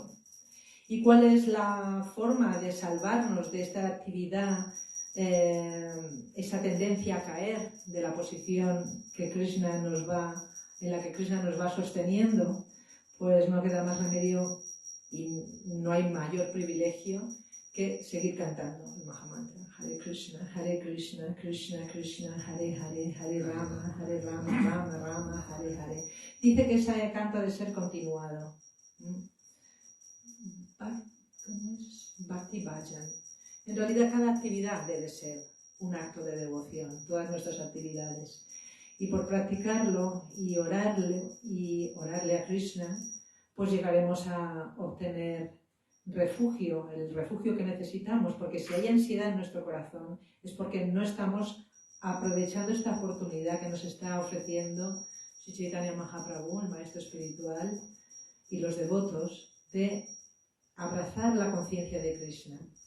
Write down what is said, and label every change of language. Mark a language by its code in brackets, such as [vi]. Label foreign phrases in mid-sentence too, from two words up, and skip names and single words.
[es] ¿Y cuál es la forma de salvarnos de esta actividad, esa tendencia a caer de la posición que en la que Krishna nos va sosteniendo? Pues no queda más remedio y no hay mayor privilegio que seguir cantando el Mahamantra. [sa] हरे कृष्ण, कृष्ण कृष्ण, हरे हरे, हरे राम, राम राम, हरे हरे. [es] Dice que ese canto ha de ser continuado. [sa] भक्ति भजन. [es] En realidad cada actividad debe ser un acto de devoción, todas nuestras actividades. Y por practicarlo y orarle a Krishna, pues llegaremos a obtener refugio, el refugio que necesitamos, porque si hay ansiedad en nuestro corazón es porque no estamos aprovechando esta oportunidad que nos está ofreciendo Sri Chaitanya Mahaprabhu, el maestro espiritual, y los devotos, de abrazar la conciencia de Krishna.